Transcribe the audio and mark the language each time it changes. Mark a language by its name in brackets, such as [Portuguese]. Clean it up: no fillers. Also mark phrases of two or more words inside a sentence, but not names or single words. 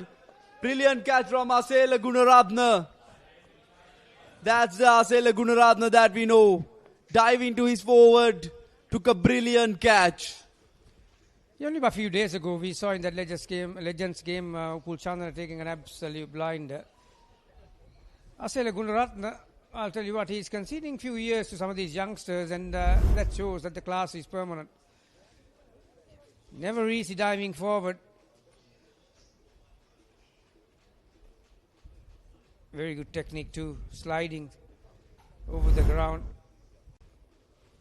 [English] Brilliant catch from Asela Gunaratna. That's the Asela Gunaratna that we know. Dive into his forward. Took a brilliant catch. Only a few days ago, we saw in that Legends game, Upul Chandra taking an absolute blinder. Asela Gunaratna, I'll tell you what, he's conceding few years to some of these youngsters, and that shows that the class is permanent. Never easy diving forward. Very good technique too, sliding over the ground.